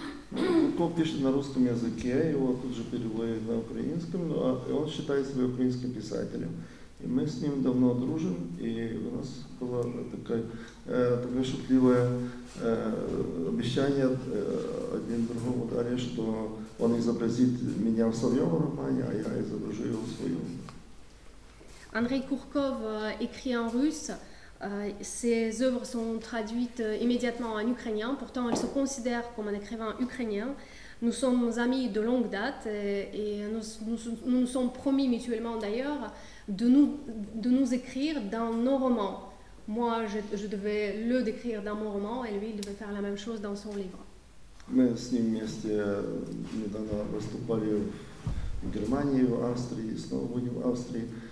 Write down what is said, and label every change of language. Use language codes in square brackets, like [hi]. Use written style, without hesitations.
[ru] Курков пишет на русском языке, его тут же перевели на украинском, и он считает себя украинским писателем. И мы с ним давно дружим, и у нас было такое шутливое обещание один другому дали, что он изобразит меня в своем романе, а я изображу его в своем. [fr] Andrei Kourkov écrit en russe. Ses œuvres sont traduites immédiatement en ukrainien. Pourtant, il se considère comme un écrivain ukrainien. Nous sommes amis de longue date et nous nous sommes promis mutuellement d'ailleurs de nous écrire dans nos romans. Moi, je devais le décrire dans mon roman et lui, il devait faire la même chose dans son livre. [ru] Мы с ним вместе недавно выступали в Германии, в Австрии, снова будем в Австрии.